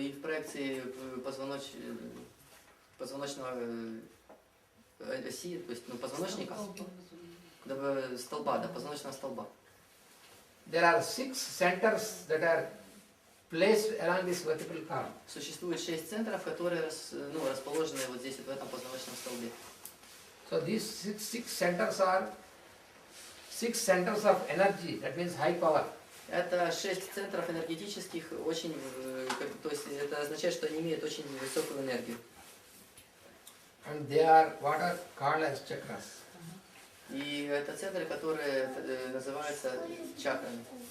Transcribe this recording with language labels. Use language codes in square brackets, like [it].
[ru] и в проекции позвоночного оси, то есть позвоночника, столба, позвоночного столба. [en] there are 6 centers that are placed along this vertebral column. [ru] Существует 6 центров, которые расположены вот здесь, вот в этом позвоночном столбе. [en] So these six centers are 6 centers of energy, that means high power. [ru] Это 6 центров энергетических, очень, то есть это означает, что они имеют очень высокую энергию. [en] And they are what are called as chakras. [ru] И это центры, которые называются чакрами.